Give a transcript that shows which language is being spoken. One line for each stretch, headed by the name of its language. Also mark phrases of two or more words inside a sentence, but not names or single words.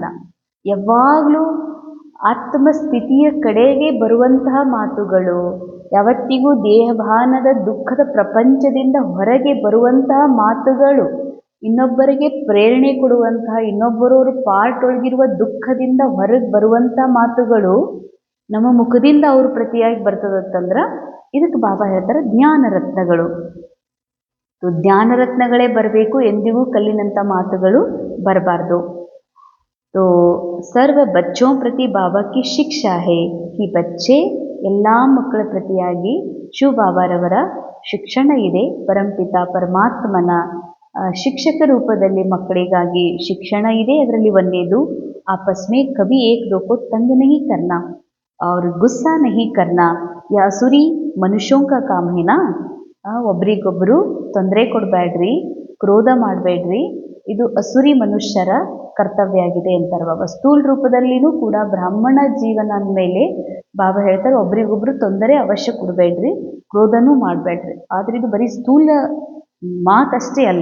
Kannada: ಯಾವಾಗಲೂ ಆತ್ಮಸ್ಥಿತಿಯ ಕಡೆಗೆ ಬರುವಂತಹ ಮಾತುಗಳು, ಯಾವತ್ತಿಗೂ ದೇಹಭಾನದ ದುಃಖದ ಪ್ರಪಂಚದಿಂದ ಹೊರಗೆ ಬರುವಂತಹ ಮಾತುಗಳು, ಇನ್ನೊಬ್ಬರಿಗೆ ಪ್ರೇರಣೆ ಕೊಡುವಂತಹ, ಇನ್ನೊಬ್ಬರವ್ರ ಪಾರ್ಟ್ ಒಳಗಿರುವ ದುಃಖದಿಂದ ಹೊರಗೆ ಬರುವಂಥ ಮಾತುಗಳು ನಮ್ಮ ಮುಖದಿಂದ ಅವ್ರ ಪ್ರತಿಯಾಗಿ ಬರ್ತದಂತಂದ್ರೆ ಇದಕ್ಕೆ ಬಾಬಾ ಹೇಳ್ತಾರೆ ಜ್ಞಾನರತ್ನಗಳು. ಜ್ಞಾನರತ್ನಗಳೇ ಬರಬೇಕು, ಎಂದಿಗೂ ಕಲ್ಲಿನಂಥ ಮಾತುಗಳು ಬರಬಾರ್ದು.
Hindi: तो सर्व बच्चों प्रति बाबा की शिक्षा है कि बच्चे
Kannada: ಎಲ್ಲ ಮಕ್ಕಳ ಪ್ರತಿಯಾಗಿ ಶಿವ ಬಾಬಾರವರ ಶಿಕ್ಷಣ ಇದೆ. ಪರಂಪಿತ ಪರಮಾತ್ಮನ ಶಿಕ್ಷಕ ರೂಪದಲ್ಲಿ ಮಕ್ಕಳಿಗಾಗಿ ಶಿಕ್ಷಣ ಇದೆ. ಅದರಲ್ಲಿ ಒಂದೇದು
Hindi: आपस में कभी एक दो को तंग नहीं करना और गुस्सा नहीं करना, यह असुरी मनुष्यों का काम है ना.
Kannada: ಒಬ್ರಿಗೊಬ್ಬರು ತೊಂದರೆ ಕೊಡಬೇಡ್ರಿ, ಕ್ರೋಧ ಮಾಡಬೇಡ್ರಿ, ಇದು ಅಸುರಿ ಮನುಷ್ಯರ ಕರ್ತವ್ಯ ಆಗಿದೆ ಅಂತಾರೆ ಬಾಬಾ. ಸ್ಥೂಲ ರೂಪದಲ್ಲಿನೂ ಕೂಡ ಬ್ರಾಹ್ಮಣ ಜೀವನ ಅಂದಮೇಲೆ ಬಾಬಾ ಹೇಳ್ತಾರೆ ಒಬ್ರಿಗೊಬ್ರು ತೊಂದರೆ ಅವಶ್ಯ ಕೊಡಬೇಡ್ರಿ, ಕ್ರೋಧನೂ ಮಾಡಬೇಡ್ರಿ. ಆದರೆ ಇದು ಬರೀ ಸ್ಥೂಲ ಮಾತಷ್ಟೇ ಅಲ್ಲ.